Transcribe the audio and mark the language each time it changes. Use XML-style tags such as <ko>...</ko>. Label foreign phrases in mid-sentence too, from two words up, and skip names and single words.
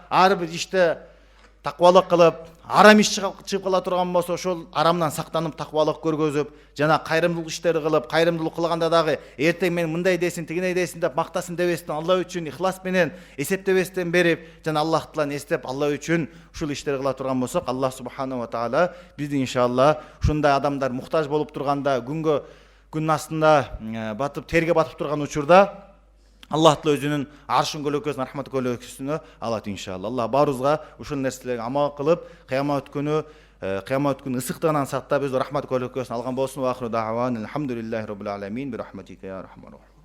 <ky>Жана ар бир иште таквалык кылып, арам иш чыгып кала турган болсо, ошол арамдан сактанып таквалык көргөзүп, жана кайрымдуулук иштери кылып, кайрымдуулук кылганда дагы эртең мен мындай десин, тигине десин деп мактасын дебестен, Алла үчүн ихлас менен эсептебестен берип, жана Аллах тааланы эстеп, Алла үчүн ушул иштерди кыла турган болсок, Аллах</ky> <ar>سبحانه وتعالى</ar> <ky>бизди иншалла ушундай адамдар муктаж болуп турганда, күн астында батып, терге батып турган учурда Аллах Таала өзүнүн аршын көлөкөсүн, рахмат көлөкөсүн алат иншалла. Аллах баарыбызга ушул нерселерге амал кылып, кыямат күнү ысыктыгынан сактап, өз рахмат көлөкөсүн алган болсун.</ky> <ar>وآخر دعوانا الحمد لله رب العالمين برحمتك يا رحمن.</ar>